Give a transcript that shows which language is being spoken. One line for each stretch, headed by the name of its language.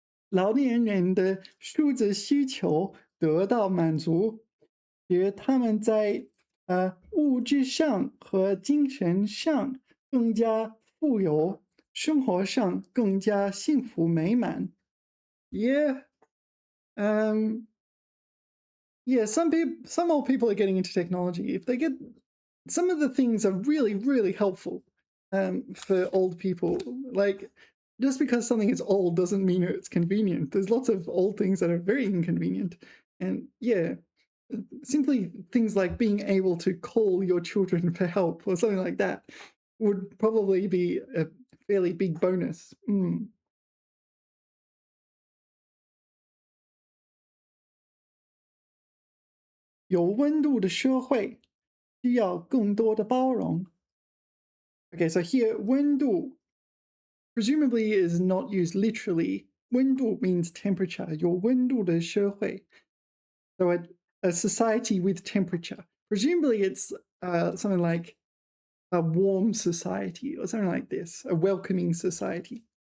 Chinese: 老年人的数字需求得到满足，使他们在物质上和精神上更加富有，生活上更加幸福美满。
English: Yeah, yeah. Some old people are getting into technology. If they get some of the things are really, really helpful for old people. Like, just because something is old doesn't mean it's convenient. There's lots of old things that are very inconvenient. And yeah, simply things like being able to call your children for help or something like that would probably be a fairly big bonus.
Chinese: 有温度的社会需要更多的包容。
English: Okay, so here, 温度 presumably is not used literally. 温度 means temperature.
Chinese: 有温度的社会.
English: So a society with temperature. Presumably it's something like a warm society or something like this, a welcoming society.